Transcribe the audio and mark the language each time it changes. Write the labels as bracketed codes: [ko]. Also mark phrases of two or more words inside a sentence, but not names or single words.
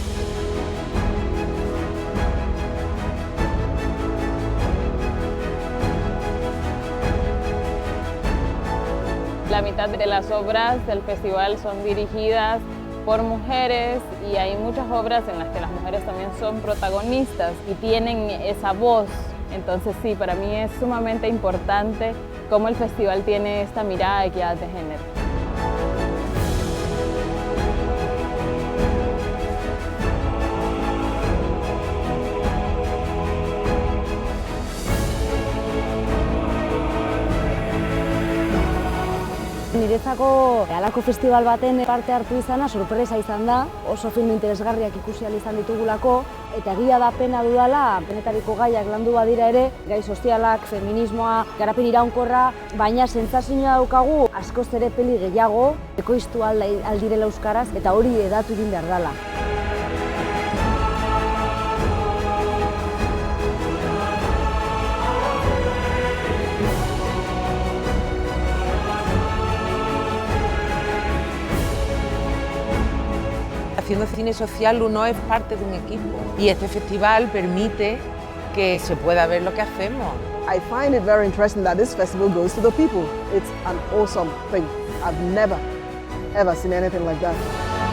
[es] La mitad de las obras del festival son dirigidas por mujeres y hay muchas obras en las que las mujeres también son protagonistas y tienen esa voz. Entonces sí, para mí es sumamente importante cómo el festival tiene esta mirada de equidad de género. [eu] Niretzako halako festival baten parte hartu izana sorpresa izan da, oso film interesgarriak ikusi ahal izan ditugulako, eta egia da pena dudala, benetariko gaiak landu badira ere, gai sozialak, feminismoa, garapen iraunkorra, baina sentsazioa daukagu askoz ere peli gehiago, ekoiztu aldirela euskaraz, eta hori hedatu egin behar dela. [es] Haciendo cine social uno es parte de un equipo y este festival permite que se pueda ver lo que hacemos. [en] I find it very interesting that this festival goes to the people. It's an awesome thing. I've never, ever seen anything like that.